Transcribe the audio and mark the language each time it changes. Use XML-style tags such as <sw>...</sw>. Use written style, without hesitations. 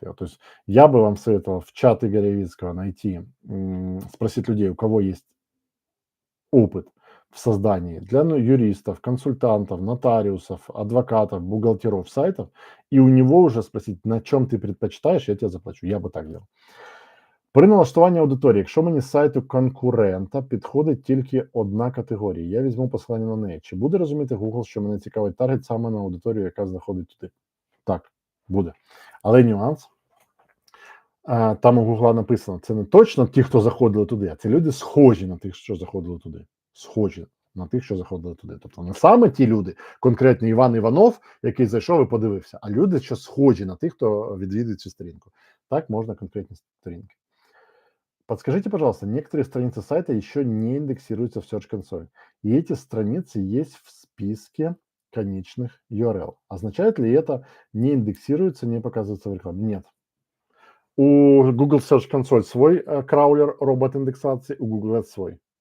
<ru>То есть я бы вам советовал в чат Игоря Явицкого найти, спросить людей, у кого есть опыт в создании для юристов, консультантов, нотариусов, адвокатов, бухгалтеров сайтов, и у него уже спросить, на чем</ru> <uk>ти предпочитаєш,</uk> <ru>я тебе заплачу. Я би так делал.</ru> <uk>При налаштуванні аудиторії, якщо мені з сайту конкурента підходить тільки одна категорія, я візьму посилання на неї. Чи буде розуміти Google, що мене цікавить таргет саме на аудиторію, яка знаходить туди? Так, буде. Але нюанс. Там у Гугла написано, це не точно ті, хто заходили туди, а це люди схожі на тих, що заходили туди. Схожі на тих, що заходили туди. Тобто не саме ті люди, конкретно Іван Іванов, який зайшов і подивився, а люди, що схожі на тих, хто відвідує цю сторінку. Так можна конкретні сторінки.</uk> <ru>Подскажите, пожалуйста, некоторые страницы сайта еще не индексируются в Search Console, и эти страницы есть в списке конечных URL. Означает ли это не индексируется, не показывается в рекламе? Нет. У Google Search Console свой краулер робот-индексации, у Google свой.</ru>